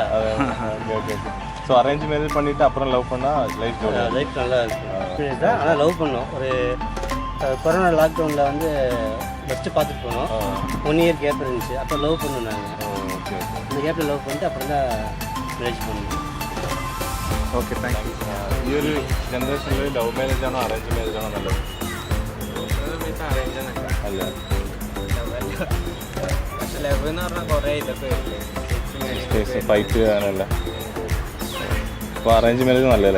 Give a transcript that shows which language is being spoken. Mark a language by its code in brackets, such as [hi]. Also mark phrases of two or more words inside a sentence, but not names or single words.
[en] okay okay okay. so arrange marriage [ta] பண்ணிவிட்டு அப்புறம் லவ் பண்ணால் லைஃப் லைஃப் நல்லா இருக்கும் தான். ஆனால் லவ் பண்ணோம். ஒரு கொரோனா லாக்டவுனில் வந்து ஃபஸ்ட்டு பார்த்துட்டு போனோம். 1 [en] year gap [ta] இருந்துச்சு. அப்போ லவ் பண்ணோம் நாங்கள். [en] okay okay. [ta] இந்த கேப்பில் லவ் பண்ணிட்டு அப்புறம் தான் மேரேஜ் பண்ணோம். [en] okay thank you. [ml] ഈ ഒരു ജനറേഷനിൽ [en] love marriage [ml] ആണോ [en] arrange marriage [ml] ആണോ നല്ലത്? അല്ല ലവ് എന്ന് പറഞ്ഞാൽ കുറേ ഇതൊക്കെ ഫൈറ്റ് ചെയ്യാനല്ല. അപ്പോൾ [en] arrange marriage [ml] നല്ലതല്ലേ?